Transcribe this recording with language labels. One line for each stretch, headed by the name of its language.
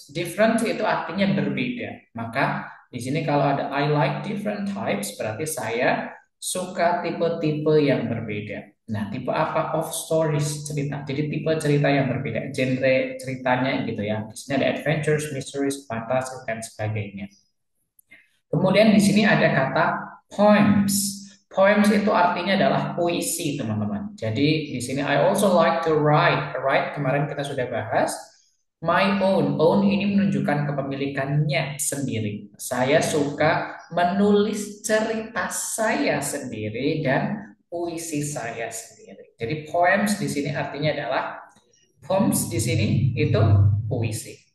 Indonesian: Different itu artinya berbeda. Maka di sini kalau ada
English: I like different types
Indonesian: berarti saya suka tipe-tipe yang berbeda. Nah, tipe apa?
English: Of stories,
Indonesian: cerita. Jadi tipe cerita yang berbeda, genre ceritanya gitu ya. Di sini ada adventures, mysteries, fantasy dan sebagainya. Kemudian di sini ada kata poems. Poems itu artinya adalah puisi, teman-teman. Jadi di sini
English: I also like to write.
Indonesian: Write kemarin kita sudah bahas.
English: My own.
Indonesian: Own ini menunjukkan kepemilikannya sendiri. Saya suka menulis cerita saya sendiri dan puisi saya sendiri. Jadi poems di sini artinya adalah poems di sini itu puisi.